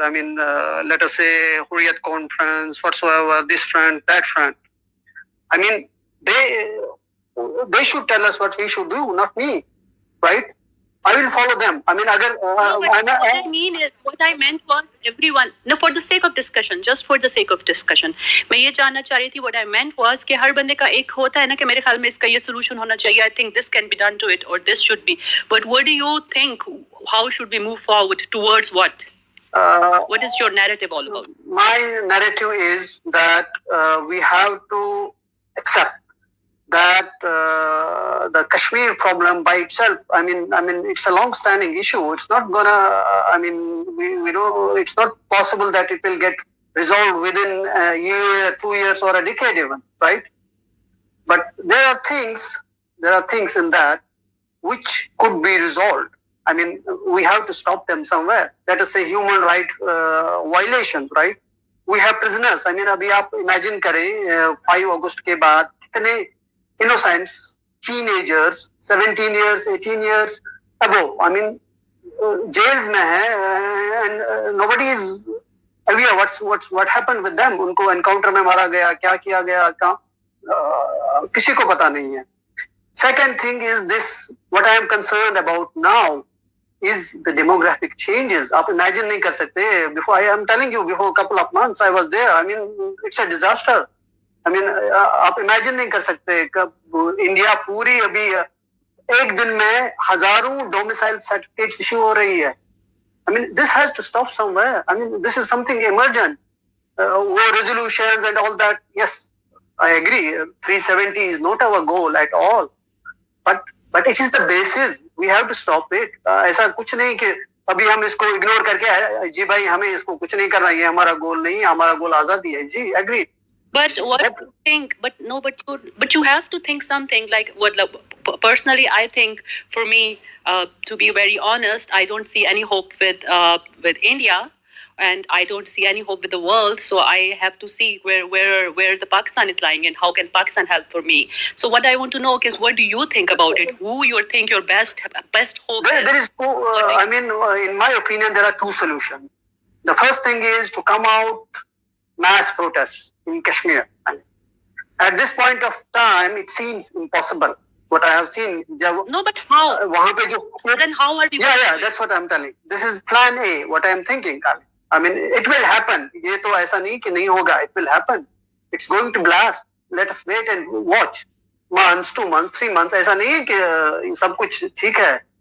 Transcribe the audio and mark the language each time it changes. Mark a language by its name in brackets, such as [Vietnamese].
[English] I mean, let us say Hurriyat Conference, whatsoever, this front, that front. I mean, they should tell us what we should do, not me, right? I will follow them. I mean, what I meant was everyone. No, for the sake of discussion, just for the sake of discussion. [Hindi] मैं ये जानना चाह रही थी. [English] What I meant was [Hindi] कि हर बंदे का एक होता है ना कि मेरे ख्याल में इसका ये solution होना चाहिए. [English] I think this can be done to it, or this should be. But what do you think? How should we move forward towards what? What is your narrative all about? My narrative is that we have to accept that the Kashmir problem by itself, I mean, it's a long-standing issue. It's not gonna. I mean, we know it's not possible that it will get resolved within a year, 2 years, or a decade even, right? But there are things in that which could be resolved. I mean, we have to stop them somewhere. Let us say human right violations, right? We have prisoners. [Hindi] I mean, अभी आप imagine करें 5 अगस्त के बाद कितने innocents, teenagers, [English] 17 years, 18 years above. I mean, jails [Hindi] में है [English] and nobody is aware what happened with them. [Hindi] उनको encounter में मारा गया, क्या किया गया, किसी को पता नहीं है. [English] Second thing is this, what I am concerned about now is the demographic changes. [Hindi] आप imagine नहीं कर सकते. [English] Before, I am telling you, before a couple of months I was there. I mean, it's a disaster. I mean, [Hindi] आप imagine नहीं कर सकते कब India पूरी अभी एक दिन में हजारों domicile certificates issue हो रही है. [English] I mean, this has to stop somewhere. I mean, this is something emergent. War resolutions and all that. Yes, I agree. 370 is not our goal at all. But it is the basis. We have to stop it. [Hindi] ऐसा कुछ नहीं कि अभी हम इसको ignore करके जी भाई हमें इसको कुछ नहीं करना, ये हमारा goal नहीं है, हमारा goal आजादी है. जी, agreed. [English] But what you think? But you have to think something like what. Personally, I think for me, to be very honest, I don't see any hope with India, and I don't see any hope with the world. So I have to see where the Pakistan is lying and how can Pakistan help for me. So what I want to know is what do you think about it? Who you think your best hope? There is two. I mean, in my opinion, there are two solutions. The first thing is to come out mass protests in Kashmir. At this point of time, it seems impossible. What I have seen. No, but how? Then how are we? Yeah, that's what I'm telling. This is plan A. What I am thinking. I mean, it will happen. [Hindi] ये तो ऐसा नहीं कि नहीं होगा. [English] It will happen. It's going to blast. Let us wait and watch. Months, 2 months, 3 months. [Hindi] ऐसा नहीं है कि सब कुछ ठीक है.